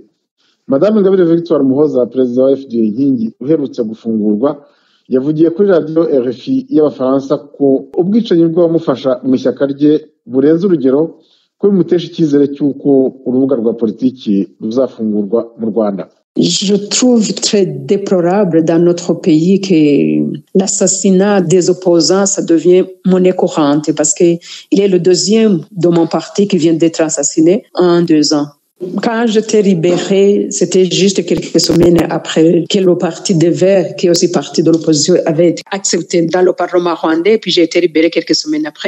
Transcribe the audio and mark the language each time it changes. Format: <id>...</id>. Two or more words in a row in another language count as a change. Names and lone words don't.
<rw>Madame Ingabire Victoire Muhoza, perezida wa FDU Inkingi uherutse gufungurwa, yavugiye kuri radio RFI y'Abafaransa ko ubwicanyi bw'abamufasha mu ishyaka rye burenze urugero, ko bimutesha icyizere cy'uko urubuga rwa politiki ruzafungurwa mu Rwanda.</rw> <fr>Je trouve très déplorable dans notre pays que l'assassinat des opposants, ça devient monnaie courante, parce qu'il est le deuxième de mon parti qui vient d'être assassiné en 2 ans. Quand j'étais libérée, c'était juste quelques semaines après que le parti des Verts, qui est aussi parti de l'opposition, avait été accepté dans le Parlement rwandais, puis j'ai été libérée quelques semaines après.</fr>